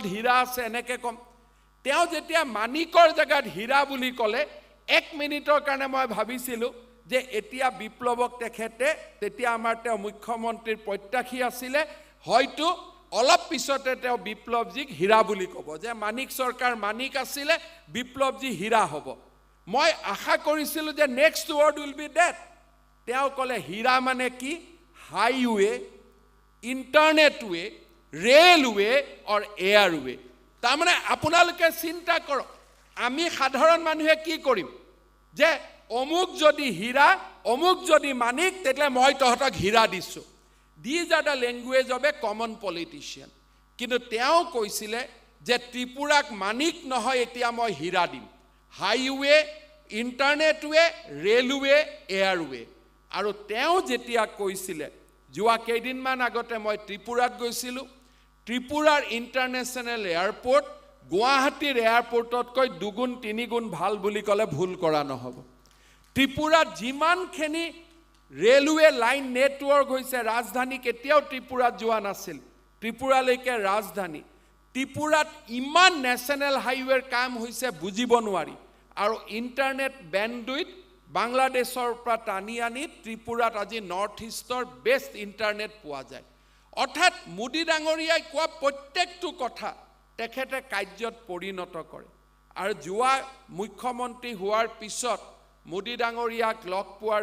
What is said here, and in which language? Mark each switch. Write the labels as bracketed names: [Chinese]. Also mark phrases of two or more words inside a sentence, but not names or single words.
[Assamese] হীৰা আছে এনেকে কম তেওঁ যেতিয়া মানিকৰ জাগাত হীৰা বুলি ক'লে 1 মিনিটৰ কাৰণে মই ভাবিছিলোঁ যে এতিয়া বিপ্লৱক তেখেতে তেতিয়া আমাৰ তেওঁ মুখ্যমন্ত্ৰীৰ প্ৰত্যাশী আছিলে হয়তো অলপ পিছতে তেওঁ বিপ্লৱজীক হীৰা বুলি ক'ব যে মানিক সৰকাৰ মানিক আছিলে বিপ্লৱজী হীৰা হ'ব মই আশা কৰিছিলোঁ যে [English] next word will be that [Assamese] তেওঁ ক'লে হীৰা মানে কি হাইৱে [English] internetway railway or airway [Assamese] তাৰমানে আপোনালোকে চিন্তা কৰক আমি সাধাৰণ মানুহে কি কৰিম যে অমুক যদি হীৰা অমুক যদি মানিক তেতিয়া মই তহঁতক হীৰা দিছোঁ [English] These are the language of a common politician. [Assamese] কিন্তু তেওঁ কৈছিলে যে ত্ৰিপুৰাক মানিক নহয় এতিয়া মই হীৰা দিম [English] highway internetway railway airway [Assamese] আৰু তেওঁ যেতিয়া কৈছিলে যোৱা কেইদিনমান আগতে মই ত্ৰিপুৰাত গৈছিলোঁ ত্ৰিপুৰাৰ [English] international airport [Assamese] গুৱাহাটীৰ এয়াৰপোৰ্টতকৈ দুগুণ তিনিগুণ ভাল বুলি ক'লে ভুল কৰা নহ'ব ত্ৰিপুৰাত যিমানখিনি [English] railway line network [Assamese] হৈছে ৰাজধানী কেতিয়াও ত্ৰিপুৰাত যোৱা নাছিল ত্ৰিপুৰালৈকে ৰাজধানী ত্ৰিপুৰাত ইমান [English] national highwayৰ [Assamese] কাম হৈছে বুজিব নোৱাৰি আৰু [English] internet bandwidth [Assamese] বাংলাদেশৰ পৰা টানি আনি ত্ৰিপুৰাত আজি [English] north eastৰ best internet [Assamese] পোৱা যায় অৰ্থাৎ মোদী ডাঙৰীয়াই কোৱা প্ৰত্যেকটো কথা তেখেতে কাৰ্যত পৰিণত কৰে আৰু যোৱা মুখ্যমন্ত্ৰী হোৱাৰ পিছত মোদী ডাঙৰীয়াক লগ পোৱাৰ